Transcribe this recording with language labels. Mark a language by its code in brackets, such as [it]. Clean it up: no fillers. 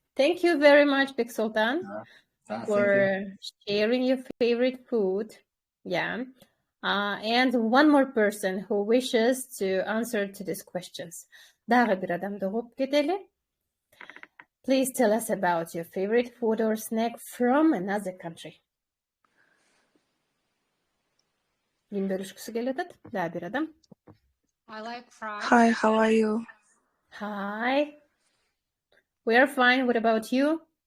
[en] Thank you very much, Big Sultan, for sharing your favorite food. Yeah. And one more person who wishes to answer to these questions. [ky] Дагы бир адамды угуп кетели. [en] Please tell us about your favorite food or snack from another country. [ky] Ким бөлүшкүсү келип атат? Дагы бир адам. [en] I like fries. Hi, how are you? Hi. We are fine. What about you?